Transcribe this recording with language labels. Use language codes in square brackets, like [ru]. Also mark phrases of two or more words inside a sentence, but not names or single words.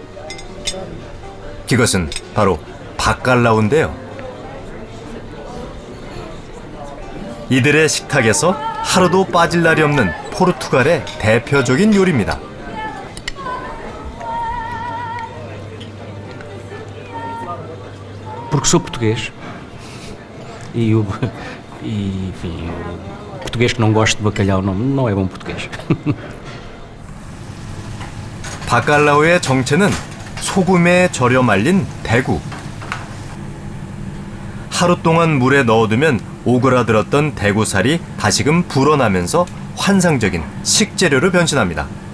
[ko] 그것은 바로 바칼라우인데요. 이들의 식탁에서 하루도 빠질 날이 없는 포르투갈의 대표적인 요리입니다. [pt] Porque sou português enfim, o português que não gosta de bacalhau não é bom português. [ko] 바칼라우의 정체는 소금에 절여 말린 대구. 하루 동안 물에 넣어두면 오그라들었던 대구살이 다시금 불어나면서 환상적인 식재료로 변신합니다.